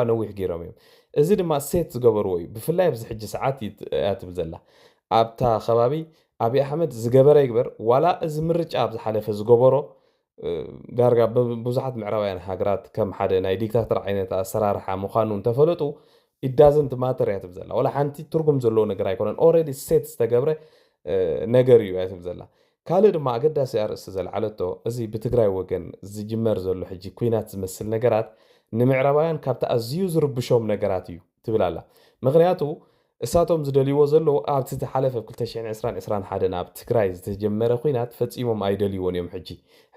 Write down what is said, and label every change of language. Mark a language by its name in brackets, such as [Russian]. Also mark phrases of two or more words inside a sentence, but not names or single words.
[Tigrinya] ነዊሕ ገይሮም እዮም እዚ ድማ ሴት ዝገበርዎ እዩ ብፍላይ ኣብዚ ሕጂ ሰዓት እያትብል ዘላ ኣብታ ከባቢ ኣብይ ኣሕመድ ዝገበረ ይግበር ዋላ እዚ ምርጫ ኣብ ዝሓለፈ ዝገበሮ ዳርጋ ብዙሓት ምዕራባውያን ሃገራት ከም ሓደ ናይ ዲክታተር ዓይነት ኣሰራርሓ ምዃኑ እንተፈለጡ [English] it doesn't matter [Tigrinya] እያትብል ዘላ ዋላ ሓንቲ ትርጉም ዘለዎ ነገር ኣይኮነን [English] already set [Tigrinya] ዝተገብረ ነገር እዩ እያትብል ዘላ ካልእ ድማ ኣገዳሲ ኣርእስቲ ዘለዓለቶ እዚ ብትግራይ ወገን ዝጅመር ዘሎ ሕጂ ኩናት ዝመስል ነገራት ንምዕራባውያን ካብቲ ኣዝዩ ዝርብሾም ነገራት እዩ ትብል ኣላ ምክንያቱ እሳቶም ዝደልይዎ ዘለዉ ኣብቲ ዝሓለፈ 2021 ኣብ ትግራይ ዝተጀመረ ኩናት ፈፂሞም ኣይደልይዎን እዮም ሕጂ